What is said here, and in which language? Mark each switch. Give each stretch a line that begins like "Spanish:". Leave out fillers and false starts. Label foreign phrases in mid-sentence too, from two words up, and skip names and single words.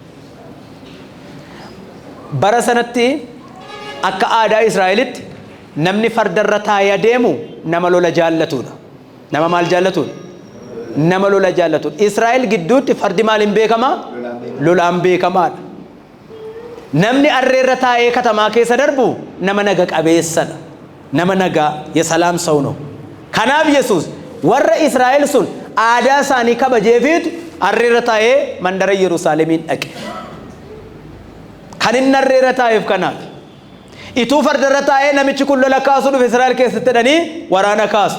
Oromo: bara sanatti akka aadaa Israa'elitti namni fardarra taa'ee adeemu nama lola jaallatudha nama maal jaallatudha nama lola jaallatudha Israa'el gidduutti fardi maaliin beekama lolaan beekamaadha namni arreerra taa'ee katamaa keessa darbu nama naga qabeessadha. Nama nagaa
Amharic: የሰላም ሰው ነው።
Oromo: kanaaf Yesuus warra Israa'el sun aadaa isaanii kabajeefiitu arreerra taa'ee mandara Yerusaalemiin dhaqe. kan inni arreerra taa'eef kanaaf ituu fardarra taa'ee namichi kun lola kaasuu dhufe Israa'el keessatti hidhanii waraana kaasu.